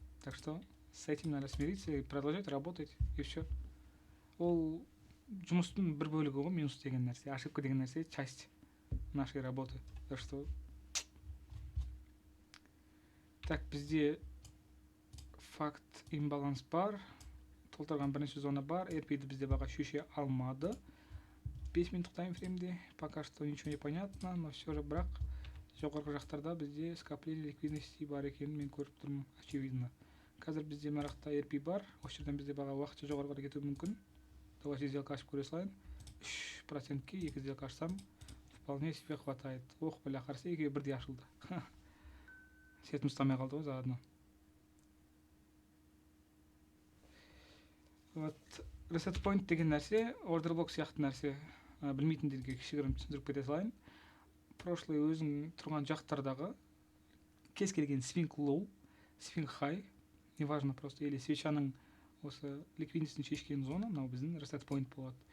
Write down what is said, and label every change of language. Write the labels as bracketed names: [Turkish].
[Russian] Так что с этим надо смириться и продолжать работать, и все. Ол [Kazakh] жұмыстың бір бөлігі ғой минус деген нәрсе, ошибка деген нәрсе [Russian] часть нашей работы. [Kazakh] Так что так бізде факт имбаланс бар, толтырған бірінші зона бар, RP-ді бізде баға шеше алмады. 5 минуттық таймфреймде [Russian] пока что ничего не понятно, [Kazakh] но все же бірақ жоғарғы жақтарда бізде скопление ликвидности бар екенін мен көріп тұрмын, очевидно. Қазір бізде мына RP бар, осы жерден бізде баға уақытша жоғарыға кетуі мүмкін. Давайте сделка ашып көре салайын. 3%-ке 2 сделка ашсам вполне себе хватает. Ох, бля, қарсы екеуі бірдей ашылды. Сетім ұстамай қалды ғой заодно. Вот reset point деген нәрсе, order block сияқты нәрсе. Білмейтіндерге кішігірім түсіндіріп кете салайын. Прошлый өзің тұрған жақтардағы кез келген swing low, swing high, неважно просто, или свечаның осы ликвидностьін шешкен зона, мынау біздің reset point болады.